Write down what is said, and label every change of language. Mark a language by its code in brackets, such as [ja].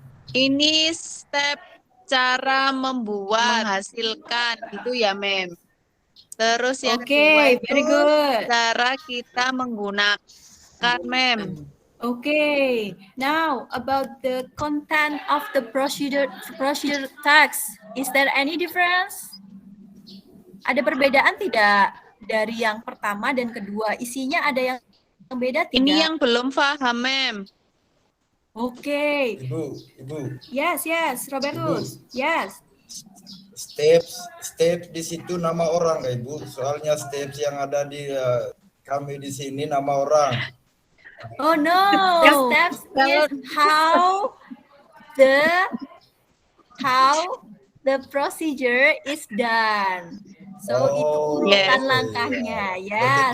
[id] Ini step cara membuat, menghasilkan, gitu ya, mem. Terus yang kedua itu [en] very good. [id] cara kita menggunakan, mem. [en] Okay, now about the content of the procedure text, is there any difference? [id] Ada perbedaan tidak dari yang pertama dan kedua? Isinya ada yang beda tidak? Ini yang belum paham, mem. [en] Okay. [id] Ibu. [en] Yes, Robertus. [id] Ibu. [en] Yes. [id] Steps di situ nama orang, Ibu. Soalnya steps yang ada di kami di sini nama orang. [en] Oh no. Steps is how the procedure is done. [id] So itu urutan langkahnya, ya.